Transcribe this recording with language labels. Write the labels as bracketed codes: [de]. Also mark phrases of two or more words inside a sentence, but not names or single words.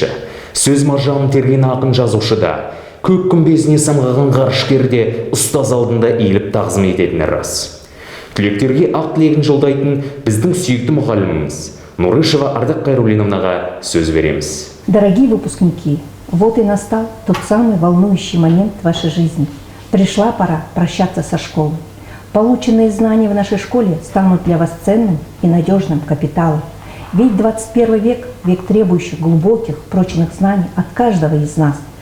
[kk] Сөз маржанын терген ақын жазушыда, көк күмбезіне самғаған ғарышкерде ұстаз алдында иіліп тағзым ететіні рас. Түлектерге ақ тілегін жолдайтын біздің сүйікті мұғаліміміз Нұрышева Ардақ Қайруллиновнаға сөз береміз. [ru] Дорогие выпускники, вот и настал тот самый волнующий момент в вашей жизни. Пришла пора прощаться со школой. Полученные знания в нашей школе станут для вас ценным и надежным капиталом. Ведь 21 век – век требующих глубоких, прочных знаний от каждого из нас.